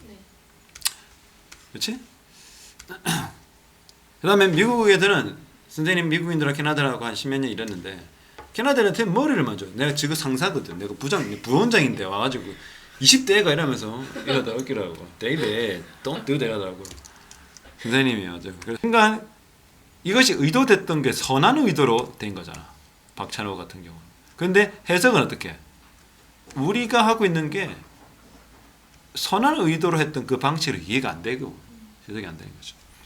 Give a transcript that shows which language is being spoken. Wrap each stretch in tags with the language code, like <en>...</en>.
<ko>네. 그렇지? 그 다음에 미국 애들은 선생님 미국인들하고 캐나다라고 한 10몇 년 일했는데 캐나다한테 머리를 맞아. 내가 지금 상사거든. 내가 부원장인데 와가지고 20대 애가 이러면서 이러다 웃기라고.</ko> <en>David, don't do that 하고.</en> <ko>선생님이요. 그래서 순간 이것이 의도됐던 게 선한 의도로 된 거잖아. 박찬호 같은 경우는. 그런데 해석은 어떻게? 우리가 하고 있는 게 선한 의도로 했던 그 방식으로 이해가 안 되고 해석이 안 되는 거죠.</ko>